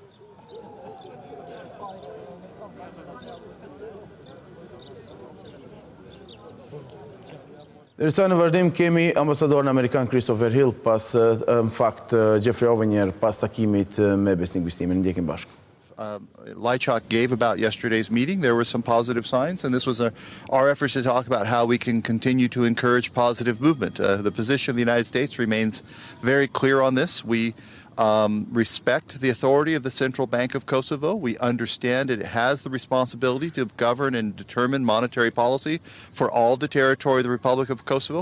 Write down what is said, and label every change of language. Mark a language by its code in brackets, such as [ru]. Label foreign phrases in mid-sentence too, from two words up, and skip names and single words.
[sq] Ndërsa në vazhdim kemi ambasadorin amerikan Christopher Hill Jeffrey Ovenier pas takimit me Besnik Bistimin. Ndjekim bashkë. [en] Lajčák gave about yesterday's meeting. There were some positive signs, and this was our efforts to talk about how we can continue to encourage positive movement. The position of the United States remains very clear on this. We respect the authority of the Central Bank of Kosovo. We understand it has the responsibility to govern and determine monetary policy for all the territory of the Republic of Kosovo.